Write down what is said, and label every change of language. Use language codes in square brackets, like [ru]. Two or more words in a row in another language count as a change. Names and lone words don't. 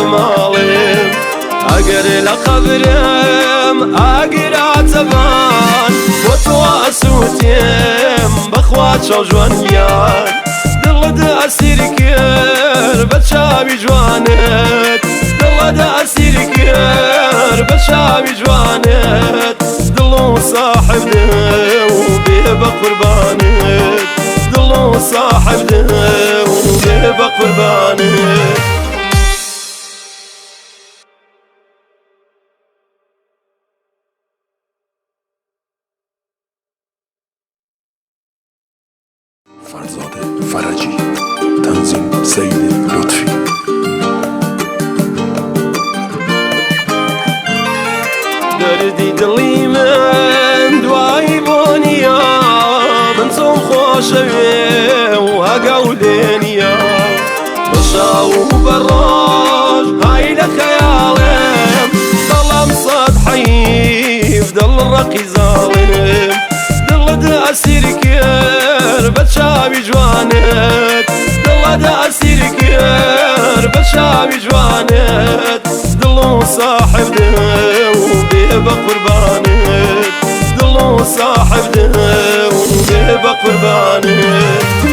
[ckb] ماڵم ئەگەر لە قەبرم ئاگراتەبان بۆ تۆ ئەسووتێم بەخوا چاو جوانیان دڵت ئەسیر کرد بە چاوی جوانت دڵت ئەسیر کرد بە چاوی جوانت دڵ و ساحب دڵ بە قوربانت دڵ و ساحب دڵ بە قوربانت [fa] فرزاد فرجی، تنظیم سید لطفی. [ckb] دردی دڵی من دوایی بۆنیە من چۆن خۆشەوێ و هەگەو لێنیە بە شاو و بە ڕۆژ های لە خەیاڵێم دڵم سەد حەیف دڵ ڕەقی زاڵێم دڵت ئەسیر کرد بە چاوی جوانت دڵت ئەسیر کرد بە چاوی جوانت دڵ و ساحب دڵ بە قوربانت دڵ و ساحب دڵ بە قوربانت